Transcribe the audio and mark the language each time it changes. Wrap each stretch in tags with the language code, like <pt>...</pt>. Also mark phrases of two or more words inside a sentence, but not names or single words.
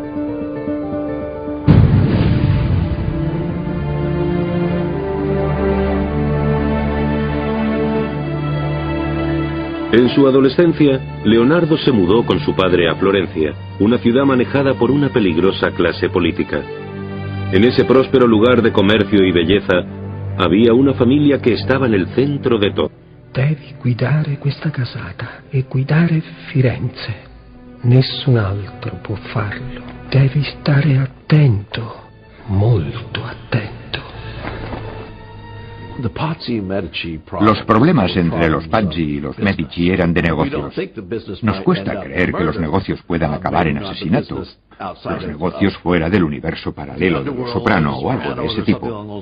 <es>En su adolescencia, Leonardo se mudó con su padre a Florencia, una ciudad manejada por una peligrosa clase política. En ese próspero lugar de comercio y belleza, había una familia que estaba en el centro de todo.</es> <it>Devi guidare questa casata e guidare Firenze. Nessun altro può farlo. Devi stare attento, molto attento.</it> <es>Los problemas entre los Pazzi y los Medici eran de negocios. Nos cuesta creer que los negocios puedan acabar en asesinato. Los negocios fuera del universo paralelo de Los Soprano o algo de ese tipo.</es>